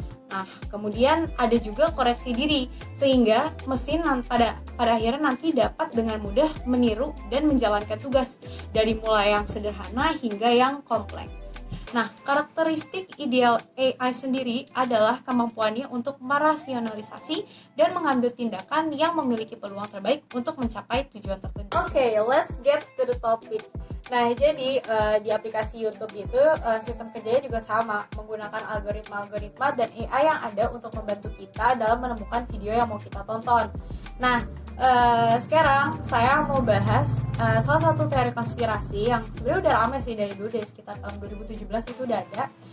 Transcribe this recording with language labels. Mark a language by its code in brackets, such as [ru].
[id] Nah, kemudian ada juga koreksi diri, sehingga mesin pada akhirnya nanti dapat dengan mudah meniru dan menjalankan tugas dari mulai yang sederhana hingga yang kompleks. Nah, karakteristik ideal AI sendiri adalah kemampuannya untuk merasionalisasi dan mengambil tindakan yang memiliki peluang terbaik untuk mencapai tujuan tertentu. [en] Oke, let's get to the topic. [id] Nah, jadi di aplikasi YouTube itu sistem kerjanya juga sama, menggunakan algoritma-algoritma dan AI yang ada untuk membantu kita dalam menemukan video yang mau kita tonton. Nah, sekarang saya mau bahas salah satu teori konspirasi yang sebenarnya udah ramai sih dari dulu, dari sekitar tahun 2017 itu udah ada.